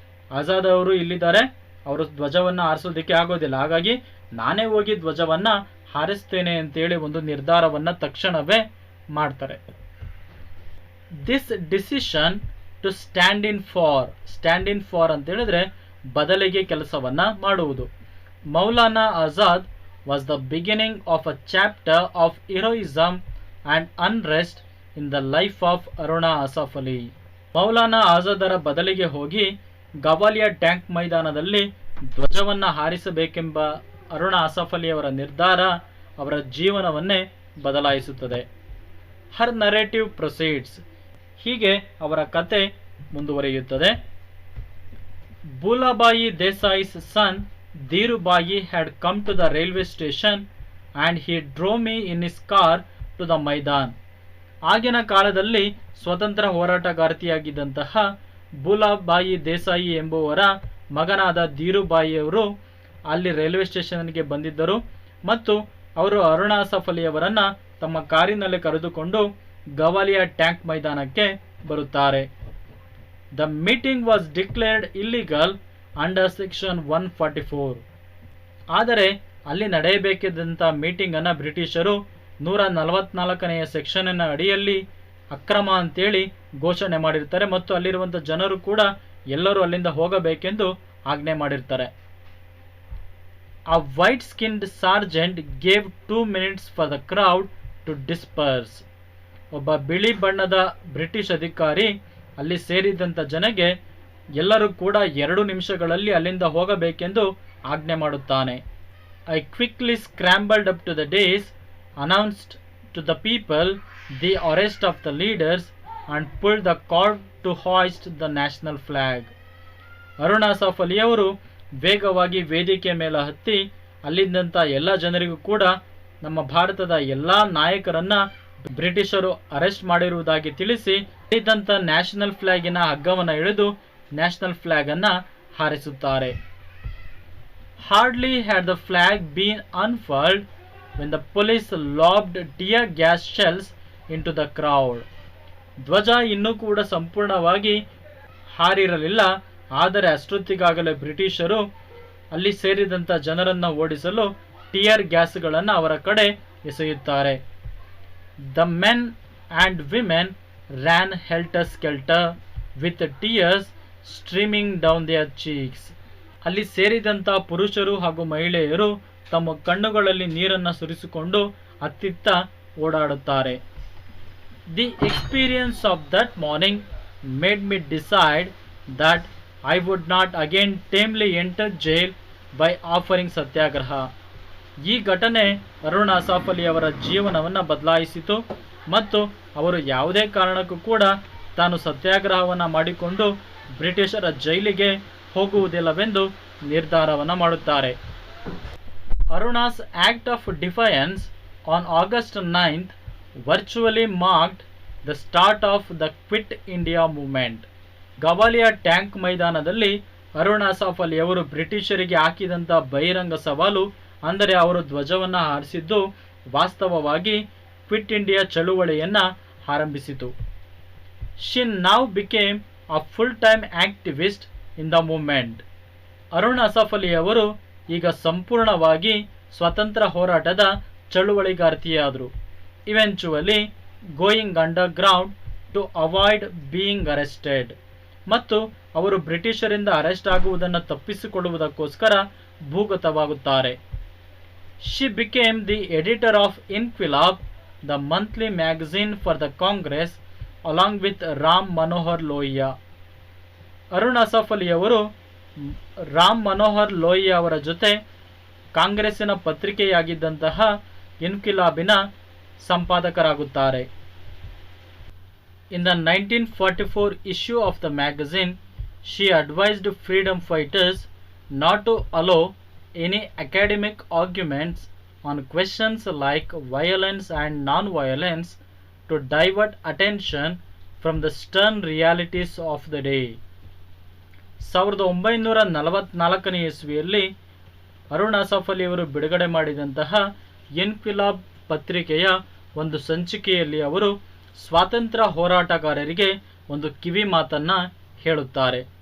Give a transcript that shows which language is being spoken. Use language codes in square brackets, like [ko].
[kn] ಆಜಾದ್ ಅವರು ಇಲ್ಲಿದ್ದಾರೆ, ಅವರು ಧ್ವಜವನ್ನು ಹಾರಿಸೋದಕ್ಕೆ ಆಗೋದಿಲ್ಲ, ಹಾಗಾಗಿ ನಾನೇ ಹೋಗಿ ಧ್ವಜವನ್ನು ಹಾರಿಸ್ತೇನೆ ಅಂತೇಳಿ ಒಂದು ನಿರ್ಧಾರವನ್ನು ತಕ್ಷಣವೇ ಮಾಡ್ತಾರೆ. [en] this decision to stand in for [kn] ಅಂತ ಹೇಳಿದ್ರೆ ಬದಲಿಗೆ ಕೆಲಸವನ್ನು ಮಾಡುವುದು. [en] Maulana Azad was the beginning of a chapter of heroism and unrest in the life of Aruna Asaf Ali. [kn] Maulana ಆಜಾದರ ಬದಲಿಗೆ ಹೋಗಿ ಗವಾಲಿಯಾ ಟ್ಯಾಂಕ್ ಮೈದಾನದಲ್ಲಿ ಧ್ವಜವನ್ನು ಹಾರಿಸಬೇಕೆಂಬ ಅರುಣ ಅಸಾಫ್ ಅಲಿ ಅವರ ನಿರ್ಧಾರ ಅವರ ಜೀವನವನ್ನೇ ಬದಲಾಯಿಸುತ್ತದೆ. [en] Her narrative proceeds. [kn] ಹೀಗೆ ಅವರ ಕತೆ ಮುಂದುವರಿಯುತ್ತದೆ. [en] ಬೂಲಾಬಾಯಿ ದೇಸಾಯಿ's son Dhirubhai had come to the railway station and he drove me in his car to the Maidan. [kn] ಆಗಿನ ಕಾಲದಲ್ಲಿ ಸ್ವತಂತ್ರ ಹೋರಾಟಗಾರ್ತಿಯಾಗಿದ್ದಂತಹ ಬೂಲಾಬಾಯಿ ದೇಸಾಯಿ ಎಂಬುವರ ಮಗನಾದ ಧೀರುಬಾಯಿಯವರು ಅಲ್ಲಿ ರೈಲ್ವೆ ಸ್ಟೇಷನ್ಗೆ ಬಂದಿದ್ದರು ಮತ್ತು ಅವರು ಅರುಣ ಅಸಾಫ್ ಅಲಿ ಅವರನ್ನು ತಮ್ಮ ಕಾರಿನಲ್ಲಿ ಕರೆದುಕೊಂಡು ಗವಾಲಿಯಾ ಟ್ಯಾಂಕ್ ಮೈದಾನಕ್ಕೆ ಬರುತ್ತಾರೆ. [en] The meeting was declared illegal under section 144. [kn] ಆದರೆ ಅಲ್ಲಿ ನಡೆಯಬೇಕಿದ್ದಂಥ ಮೀಟಿಂಗನ್ನು ಬ್ರಿಟಿಷರು 144ನೇ ಸೆಕ್ಷನ್ನ ಅಡಿಯಲ್ಲಿ ಅಕ್ರಮ ಅಂತೇಳಿ ಘೋಷಣೆ ಮಾಡಿರ್ತಾರೆ ಮತ್ತು ಅಲ್ಲಿರುವಂಥ ಜನರು ಕೂಡ ಎಲ್ಲರೂ ಅಲ್ಲಿಂದ ಹೋಗಬೇಕೆಂದು ಆಜ್ಞೆ ಮಾಡಿರ್ತಾರೆ. [en] A white-skinned sergeant gave 2 minutes for the crowd to disperse. [kn] ಒಬ್ಬ ಬಿಳಿ ಬಣ್ಣದ ಬ್ರಿಟಿಷ್ ಅಧಿಕಾರಿ ಅಲ್ಲಿ ಸೇರಿದಂಥ ಜನಗೆ ಎಲ್ಲರೂ ಕೂಡ 2 ನಿಮಿಷಗಳಲ್ಲಿ ಅಲ್ಲಿಂದ ಹೋಗಬೇಕೆಂದು ಆಜ್ಞೆ ಮಾಡುತ್ತಾನೆ. [en] I quickly scrambled up to the dais, announced to the people the arrest of the leaders and pulled the cord to hoist the national flag. [kn] Arun Asaph ಅಲಿಯವರು ವೇಗವಾಗಿ ವೇದಿಕೆ ಮೇಲೆ ಹತ್ತಿ ಅಲ್ಲಿದ್ದಂಥ ಎಲ್ಲ ಜನರಿಗೂ ಕೂಡ ನಮ್ಮ ಭಾರತದ ಎಲ್ಲ ನಾಯಕರನ್ನ ಬ್ರಿಟಿಷರು ಅರೆಸ್ಟ್ ಮಾಡಿರುವುದಾಗಿ ತಿಳಿಸಿ ಅಲ್ಲಿದ್ದಂಥ ನ್ಯಾಷನಲ್ ಫ್ಲಾಗಿನ ಹಗ್ಗವನ್ನು ಎಳೆದು ನ್ಯಾಷನಲ್ ಫ್ಲಾಗ್ ಅನ್ನ ಹಾರಿಸುತ್ತಾರೆ. [en] Hardly had the flag been unfurled when the police lobbed tear gas shells into the crowd. [kn] ಧ್ವಜ ಇನ್ನೂ ಕೂಡ ಸಂಪೂರ್ಣವಾಗಿ ಹಾರಿರಲಿಲ್ಲ. ಆದರೆ ಅಷ್ಟೊತ್ತಿಗಾಗಲೇ ಬ್ರಿಟಿಷರು ಅಲ್ಲಿ ಸೇರಿದಂಥ ಜನರನ್ನು ಓಡಿಸಲು ಟಿಯರ್ ಗ್ಯಾಸ್ಗಳನ್ನು ಅವರ ಕಡೆ ಎಸೆಯುತ್ತಾರೆ. [en] The men and women ran helter skelter with tears streaming down their cheeks. [kn] ಅಲ್ಲಿ ಸೇರಿದಂಥ ಪುರುಷರು ಹಾಗೂ ಮಹಿಳೆಯರು ತಮ್ಮ ಕಣ್ಣುಗಳಲ್ಲಿ ನೀರನ್ನು ಸುರಿಸಿಕೊಂಡು ಅತ್ತಿತ್ತ ಓಡಾಡುತ್ತಾರೆ. [en] The experience of that morning made me decide that I would not again tamely enter jail by offering satyagraha. [kn] ಈ ಘಟನೆ ಅರುಣ್ ಅಸಾಫ್ ಅಲಿ ಅವರ ಜೀವನವನ್ನು ಬದಲಾಯಿಸಿತು ಮತ್ತು ಅವರು ಯಾವುದೇ ಕಾರಣಕ್ಕೂ ಕೂಡ ತಾನು ಸತ್ಯಾಗ್ರಹವನ್ನು ಮಾಡಿಕೊಂಡು ಬ್ರಿಟಿಷರ ಜೈಲಿಗೆ ಹೋಗುವುದಿಲ್ಲವೆಂದು ನಿರ್ಧಾರವನ್ನು ಮಾಡುತ್ತಾರೆ. [en] Aruna's act of defiance on August 9th virtually marked the start of the Quit India movement. [kn] ಗವಾಲಿಯಾ tank ಮೈದಾನದಲ್ಲಿ ಅರುಣ್ ಅಸಾಫ್ ಅಲಿ ಅವರು ಬ್ರಿಟಿಷರಿಗೆ ಹಾಕಿದಂಥ ಬಹಿರಂಗ ಸವಾಲು ಅಂದರೆ ಅವರು ಧ್ವಜವನ್ನು ಹಾರಿಸಿದ್ದು ವಾಸ್ತವವಾಗಿ ಕ್ವಿಟ್ ಇಂಡಿಯಾ ಚಳುವಳಿಯನ್ನು ಆರಂಭಿಸಿತು. [en] She now became a full time activist in the movement. [kn] Arun Asaph Ali ಅವರು ಈಗ ಸಂಪೂರ್ಣವಾಗಿ ಸ್ವತಂತ್ರ ಹೋರಾಟದ ಚಳುವಳಿಗಾರ್ತಿಯಾದರು. [en] Eventually going underground to avoid being arrested. [kn] ಮತ್ತು ಅವರು ಬ್ರಿಟಿಷರಿಂದ ಅರೆಸ್ಟ್ ಆಗುವುದನ್ನು ತಪ್ಪಿಸಿಕೊಳ್ಳುವುದಕ್ಕೋಸ್ಕರ ಭೂಗತವಾಗುತ್ತಾರೆ. [en] She became the editor of Inquilab, the monthly magazine for the Congress, along with Ram Manohar Lohia. [kn] Arun Asaph Ali ಅವರು ರಾಮ್ ಮನೋಹರ್ ಲೋಹಿಯಾ ಅವರ ಜೊತೆ ಕಾಂಗ್ರೆಸ್ಸಿನ ಪತ್ರಿಕೆಯಾಗಿದ್ದಂತಹ ಇನ್ಕ್ವಿಲಾಬಿನ ಸಂಪಾದಕರಾಗುತ್ತಾರೆ. [en] In the 1944 issue of the magazine, she advised freedom fighters not to allow any academic arguments on questions like violence and non-violence to divert attention from the stern realities of the day. [kn] 1944ನೇ ಇಸ್ವಿಯಲ್ಲಿ Arun Asaph Ali ಅವರು ಬಿಡುಗಡೆ ಮಾಡಿದಂತಹ ಇನ್ಕ್ವಿಲಾಬ್ ಪತ್ರಿಕೆಯ ಒಂದು ಸಂಚಿಕೆಯಲ್ಲಿ ಅವರು ಸ್ವಾತಂತ್ರ್ಯ ಹೋರಾಟಗಾರರಿಗೆ ಒಂದು ಕಿವಿ ಮಾತನ್ನು ಹೇಳುತ್ತಾರೆ.